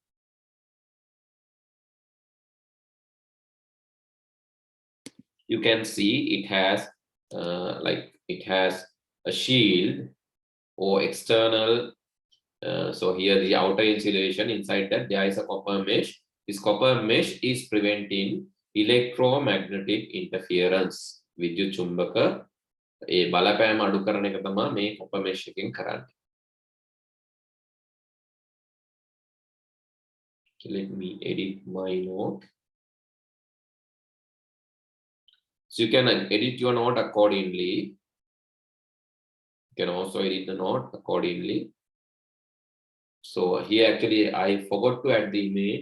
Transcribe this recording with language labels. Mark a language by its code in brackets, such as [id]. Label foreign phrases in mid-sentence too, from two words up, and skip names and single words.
[en] You can see it has it has a shield or external. So here the outer insulation, inside that there is a copper mesh. This copper mesh is preventing electromagnetic interference. [si] විද්‍යුත් චුම්බක ඒ බලපෑම අඩු කරන එක තමයි මේ [en] copper mesh [si] එකෙන් කරන්නේ. [en] Let me edit my note. So you can edit your note accordingly. You can also edit the note accordingly. So here actually I forgot to add the image.